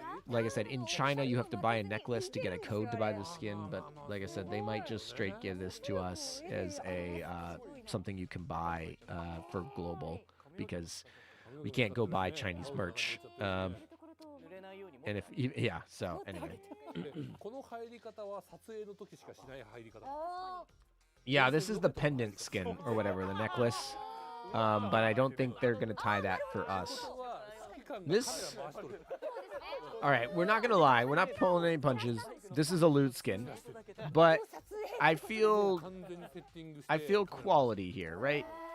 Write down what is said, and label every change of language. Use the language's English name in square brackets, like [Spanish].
[English] Like I said, in China, you have to buy a necklace to get a code to buy the skin. But like I said, they might just straight give this to us as a something you can buy for global, because we can't go buy Chinese merch. And so anyway. [Japanese] この入り方は撮影の時しかしない入り方。 [English] Yeah, this is the pendant skin or whatever, the necklace. But I don't think they're gonna tie that for us. This. All right, we're not gonna lie, we're not pulling any punches. This is a loot skin, but I feel quality here, right?